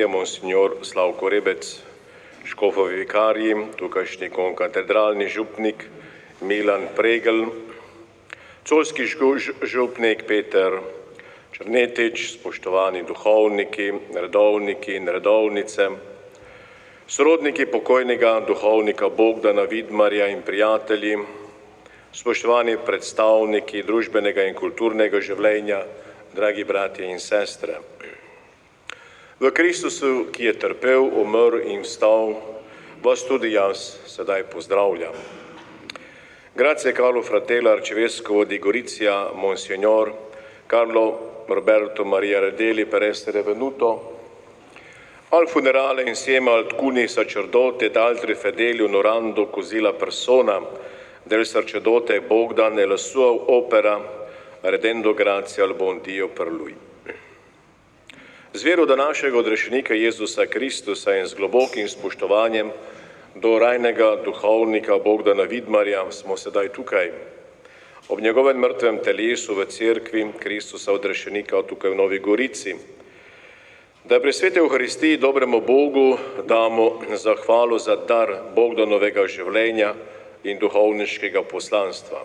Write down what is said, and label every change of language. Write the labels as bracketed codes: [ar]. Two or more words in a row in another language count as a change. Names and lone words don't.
[sl] monsignor Slavko Rebec, škofovi vikarji, tukajšnji konkatedralni župnik Milan Pregl, colski župnik Peter Črnetič, spoštovani duhovniki, redovniki in redovnice, sorodniki pokojnega duhovnika Bogdana Vidmarja in prijatelji, spoštovani predstavniki družbenega in kulturnega življenja, dragi bratje in sestre. V Kristusu, ki je trpel, umrl in vstal, vas tudi jaz sedaj pozdravljam. [it] Grazie Carlo Fratello Arcivescovo di Gorizia, Monsignor Carlo Roberto Maria Radeli per essere venuto al funerale insieme ad alcuni sacerdoti ed altri fedeli onorando così la persona del sacerdote Bogdan e la sua opera, redendo grazie al buon Dio per lui. [sl] Z vero do našega odrešenika Jezusa Kristusa in z globokim spoštovanjem do rajnega duhovnika Bogdana Vidmarja smo sedaj tukaj, ob njegovem mrtvem telesu v cerkvi Kristusa odrešenika tukaj v Novi Gorici, da pri sveti Euharistiji dobremu Bogu damo zahvalo za dar Bogdanovega življenja in duhovniškega poslanstva.